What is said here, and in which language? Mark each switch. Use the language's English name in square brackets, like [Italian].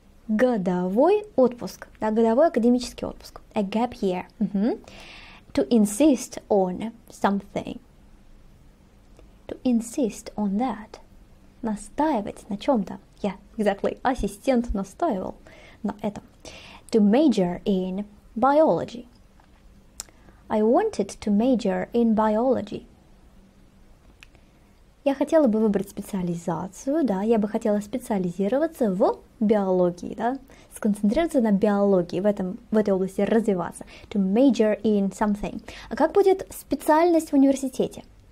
[Russian] Годовой отпуск, да, годовой академический отпуск. [English] A gap year. To insist on something. To insist on that. [Russian] Настаивать на чем-то. [English] Yeah, exactly. [Russian] Ассистент настаивал на этом. [English] To major in biology. I wanted to major in biology. [Russian] Я хотела бы выбрать специализацию, да, я бы хотела специализироваться в биологии, да, сконцентрироваться на биологии, в этой области развиваться. [English] To major in something. [Russian] А как будет специальность в университете?